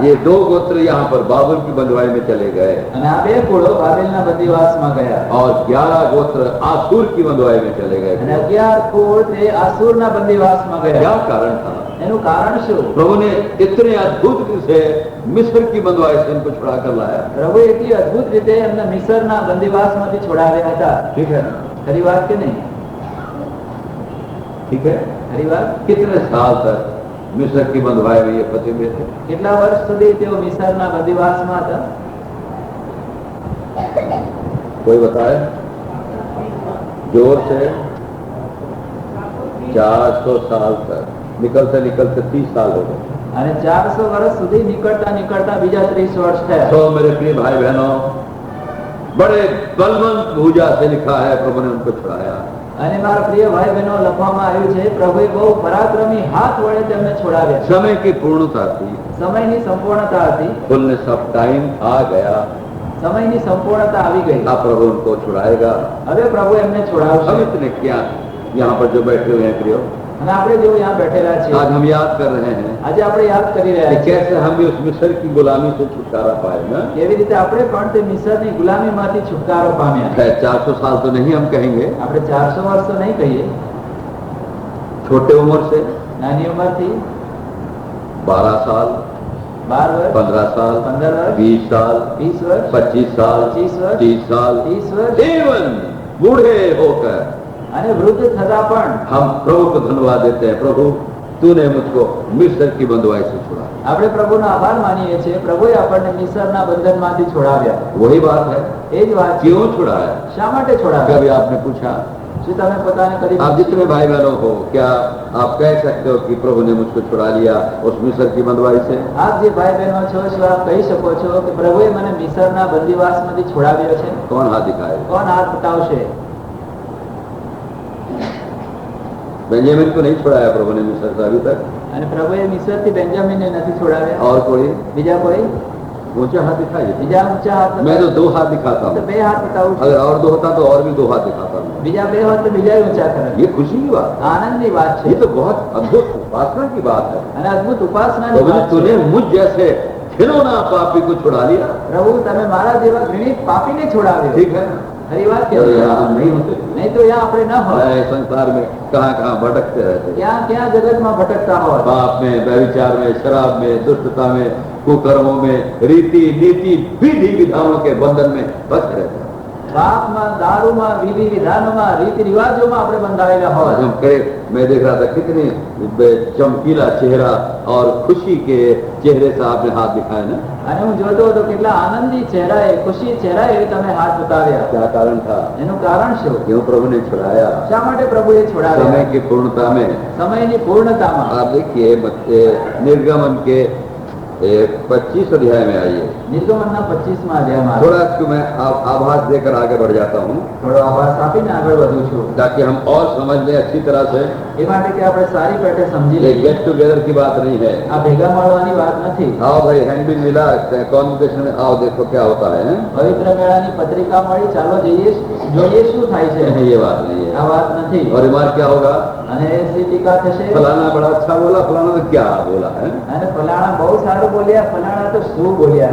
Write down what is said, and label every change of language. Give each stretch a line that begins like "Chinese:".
Hindi: ये 2 गोत्र यहाँ पर बाबुल की बंधुआई में चले गए
Gujarati: અને આ બે કુળો બાબેલના બંદીવાસમાં ગયા.
Hindi: और 11 गोत्र आसूर की बंधुआई में चले गए।
Gujarati: અને 11 કુળ તે આસુરના બંદીવાસમાં
Hindi: क्या
Gujarati: ગયા.
Hindi: कारण था?
Gujarati: એનું કારણ શું?
Hindi: प्रभु ने इतने अद्भुत से मिस्र की बंधुआई से इनको छुड़ा कर लाया।
Gujarati: પ્રભુ એટલી અદ્ભુત રીતે એમને મિસરના બંદીવાસમાંથી છોડાવ્યા હતા.
Hindi: ठीक है ना?
Gujarati: ખરી વાત કે નહીં?
Hindi: ठीक है।
Gujarati: ખરી વાત.
Hindi: कितने साल तक मिस्र की बंधुआई में ये फंसे हुए थे?
Gujarati: કેટલા વર્ષ સુધી તેઓ મિસરના બંદીવાસમાં હતા?
Hindi: कोई बताए जोर से? 400 साल तक। निकलते निकलते 30 साल हो गए।
Gujarati: અને 400 વર્ષ સુધી નીકળતા નીકળતા બીજા 30 વર્ષ થયા.
Hindi: तो मेरे प्रिय भाई बहनों, बड़े बलवंत भुजा से लिखा है, प्रभु ने उनको छुड़ाया.
Gujarati: અને મારા પ્રિય ભાઈ બહેનો લખવામાં આવ્યું છે, પ્રભુએ બહુ પરાક્રમી હાથ વડે તેમને છોડાવ્યા.
Hindi: समय की पूर्णता थी,
Gujarati: સમયની સંપૂર્ણતા હતી,
English: fullness of time
Hindi: आ गया.
Gujarati: સમયની સંપૂર્ણતા આવી ગઈ.
Hindi: अब प्रभु उनको छुड़ाएगा.
Gujarati: હવે प्रभु એમને
Hindi: हम
Gujarati: છોડાવશે.
Hindi: इतने क्या यहाँ पर जो बैठे हुए हैं प्रियो,
Gujarati: અને આપણે જો
Hindi: यहाँ
Gujarati: બેઠેલા છીએ,
Hindi: आज हम याद कर रहे हैं
Gujarati: આજે આપણે યાદ કરી
Hindi: कि
Gujarati: રહ્યા છીએ
Hindi: कैसे हम भी उस मिस्र की गुलामी से छुटकारा पाए ना.
Gujarati: કેવી રીતે આપણે પણ તે મિસરની ગુલામીમાંથી છુટકારો પામ્યા.
Hindi: खैर 400 साल तो नहीं हम कहेंगे,
Gujarati: આપણે 400 વર્ષ તો નહીં કહીએ,
Hindi: छोटे उम्र से
Gujarati: નાની उम्रથી
Hindi: 12 साल,
Gujarati: 12 વર્ષ,
Hindi: 15 साल,
Gujarati: 15 વર્ષ,
Hindi: 20 साल,
Gujarati: 20 વર્ષ,
Hindi: 25 साल,
Gujarati: 25 વર્ષ,
Hindi: 30 साल,
Gujarati: 30 વર્ષ,
Hindi: एवं बूढ़े होकर
Gujarati: અને વૃદ્ધ થતા પણ
Hindi: हम प्रभु को धन्यवाद देते हैं. प्रभु तूने मुझको मिस्र की बंधुआई से छुड़ा.
Gujarati: આપણે પ્રભુનો આભાર માનીએ છીએ, પ્રભુએ આપણને મિસરના બંધનમાંથી છોડાવ્યા.
Hindi: वही बात है,
Gujarati: એ જ વાત છે.
Hindi: क्यों छुड़ाया?
Gujarati: શા માટે છોડાવ્યા?
Hindi: कभी आपने पूछा?
Gujarati: શું તમે પોતાને કદી
Hindi: आप जितने भाई बहनों हो, क्या आप कह सकते हो कि प्रभु ने मुझको छुड़ा लिया उस मिस्र की बंधुआई से?
Gujarati: આપ જે ભાઈ બહેનો છો, શું આપ કહી શકો છો કે પ્રભુએ મને મિસરના બંદીવાસમાંથી છોડાવ્યો છે?
Hindi: कौन हाथ दिखाए?
Gujarati: કોણ હાથ બતાવશે?
Hindi: बेंजामिन को नहीं छुड़ाया प्रभु ने मिस्र से अभी तक.
Gujarati: અને પ્રભુએ મિસરથી બેન્જામિનને નથી છોડાવ્યા.
Hindi: और कोई
Gujarati: બીજા કોઈ?
Hindi: ऊंचा हाथ दिखाइए.
Gujarati: બીજા ઊંચા હાથ
Hindi: मैं तो
Gujarati: બતાવો.
Hindi: 2 हाथ दिखाता
Gujarati: તો
Hindi: हूँ.
Gujarati: 2 હાથ બતાવું છું.
Hindi: अगर और 2 होता तो और भी 2 हाथ दिखाता हूँ.
Gujarati: બીજા 2 હોત તો બીજા ઊંચા કરે.
Hindi: ये खुशी की बात है.
Gujarati: આનંદની વાત
Hindi: ये
Gujarati: છે
Hindi: तो बहुत अद्भुत उपासना की बात है.
Gujarati: અને અદ્ભુત ઉપાસનાની
Hindi: प्रभु
Gujarati: વાત
Hindi: तूने
Gujarati: છે.
Hindi: मुझ जैसे खिलौना पापी को छुड़ा लिया.
Gujarati: પ્રભુ તમે મારા જેવા ઘૃણિત પાપીને છોડાવ્યો.
Hindi: ठीक है,
Gujarati: ખરી વાત
Hindi: तो
Gujarati: કે
Hindi: यहाँ हम नहीं होते.
Gujarati: નહીં તો
Hindi: यहाँ
Gujarati: આપણે ન હોય.
Hindi: हमारे संसार में कहाँ कहाँ भटकते रहते.
Gujarati: ક્યાં ક્યાં જગતમાં ભટકતા હોય.
Hindi: पाप में, व्यभिचार में, शराब में, दुष्टता में, कुकर्मों में, रीति नीति विधि विधानों के बंधन में फंस रहते हैं.
Gujarati: પાપમાં, દારૂમાં, વિધિ વિધાનોમાં, રીતિ રિવાજોમાં આપણે બંધાયેલા
Hindi: और
Gujarati: હોય.
Hindi: हम कहे, मैं देख रहा था कितने चमकीला चेहरा और खुशी के चेहरे से आपने हाथ दिखाया ना.
Gujarati: અને હું જોતો હતો કેટલા આનંદી ચહેરાએ, ખુશી ચહેરાએ તમે હાથ બતાવ્યા.
Hindi: क्या कारण था?
Gujarati: એનું કારણ શું?
Hindi: क्यों प्रभु ने छुड़ाया?
Gujarati: શા માટે પ્રભુએ છોડાવ્યા?
Hindi: समय की पूर्णता में.
Gujarati: સમયની પૂર્ણતામાં.
Hindi: आप देखिए निर्गमन के 25 अध्याय में आइए.
Gujarati: નિર્ગમનના 25મા અધ્યાયમાં
Hindi: थोड़ा क्यों मैं आभास देकर आगे बढ़ जाता हूँ
Gujarati: થોડો આભાસ આપીને આગળ વધું છું,
Hindi: ताकि हम और समझ लें अच्छी तरह से.
Gujarati: એ માટે કે આપણે સારી પેટે સમજી
Hindi: ये
Gujarati: લઈએ.
Hindi: गेट टुगेदर की बात नहीं है.
Gujarati: આ ભેગા મળવાની વાત નથી.
Hindi: आओ भाई, हैंडबिल मिला कॉन्वोकेशन में, आओ देखो क्या होता है.
Gujarati: પવિત્ર મેળાની પત્રિકા મળી, ચાલો જઈએ જોઈએ શું થાય છે.
Hindi: ये बात नहीं
Gujarati: આ
Hindi: है.
Gujarati: વાત નથી.
Hindi: और रिमार्क क्या होगा?
Gujarati: અને એની ટીકા થશે.
Hindi: फलाना बड़ा अच्छा बोला, फलाना तो क्या बोला है.
Gujarati: અને ફલાણા બહુ સારું બોલ્યા, ફલાણા તો શું બોલ્યા.